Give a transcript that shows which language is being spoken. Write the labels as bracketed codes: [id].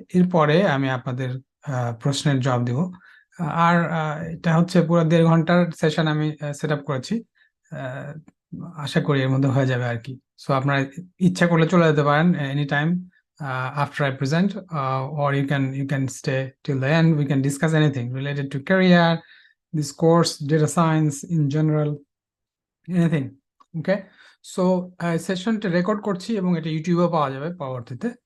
[bn] এরপরে আমি আপনাদের প্রশ্নের জবাব দেব। আর এটা হচ্ছে পুরো 1.5 ঘন্টার সেশন আমি সেট আপ করেছি। আহ, আশা করি এর মধ্যে হয়ে যাবে আর কি। সো আপনারা ইচ্ছা করলে চলে যেতে পারেন [en] Any time after I present, or you can stay till the end. We can discuss anything related to career, this course, data science in general, anything. [bn] Okay, so সেশনটা record করছি এবং এটা ইউটিউবে পাওয়া যাবে পরবর্তীতে।